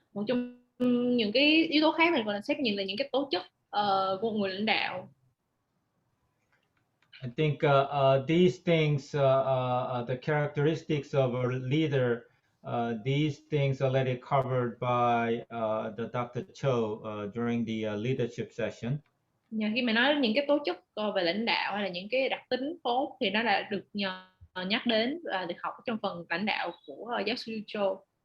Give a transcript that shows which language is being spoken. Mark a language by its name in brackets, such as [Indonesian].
[Vietnamese] Một trong những cái yếu tố khác mình còn xét nhìn là những cái tố chất của một người lãnh đạo. [English] I think these things, the characteristics of a leader, these things are already covered by the Dr. Cho during the leadership session. [Vietnamese] Khi mà nói những cái tố chất về lãnh đạo hay là những cái đặc tính tốt thì nó đã được nhắc đến và được học trong phần lãnh đạo của giáo sư Cho.